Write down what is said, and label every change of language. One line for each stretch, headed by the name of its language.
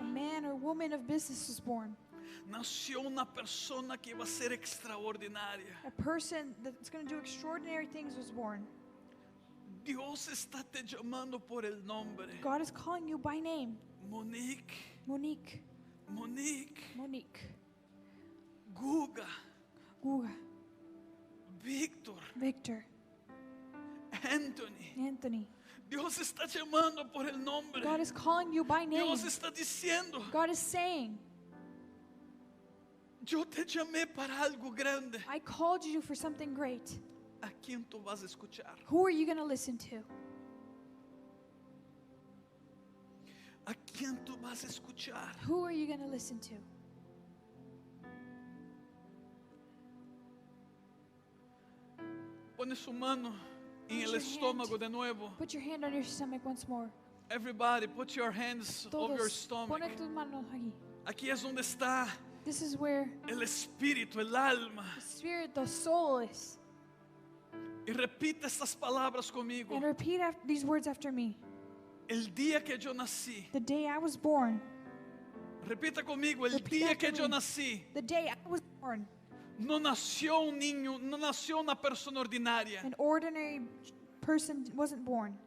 English: A man or woman of business was born.
Spanish: nació una persona que iba a ser extraordinaria.
English: A person that's going to do extraordinary things was born.
Spanish: Dios está te llamando por el nombre.
English: God is calling you by name.
Spanish: Monique,
English: Monique,
Spanish: Monique,
English: Monique,
Spanish: Guga,
English: Guga,
Spanish: Víctor,
English: Victor,
Spanish: Anthony.
English: Anthony.
Spanish: Dios está llamando por el nombre.
English: God is calling you by name.
Spanish: Dios está diciendo,
English: God is saying,
Spanish: yo te llamé para algo grande.
English: I called you for something great.
Spanish: ¿A quién tú vas a escuchar?
English: Who are you going to listen to?
Spanish: ¿A quién tú vas a escuchar?
English: Who are you going to listen to?
Spanish: Pone su mano en el
English: Put your
Spanish: estómago
English: hand.
Spanish: de nuevo.
English: Put your hand on your stomach once more. Everybody, put your hands over your
Spanish: Todos, pone tus manos aquí. Aquí es donde está
English: This is where
Spanish: el espíritu, el alma.
English: the spirit, the soul is.
Spanish: Y repite estas palabras conmigo.
English: And repeat these words after me.
Spanish: El día que yo nací.
English: The day I was born,
Spanish: Repita conmigo. El
English: Repeat
Spanish: día
English: after
Spanish: que yo
English: me.
Spanish: nací.
English: the day I was born,
Spanish: No nació un niño, no nació una persona ordinaria.
English: an ordinary person wasn't born.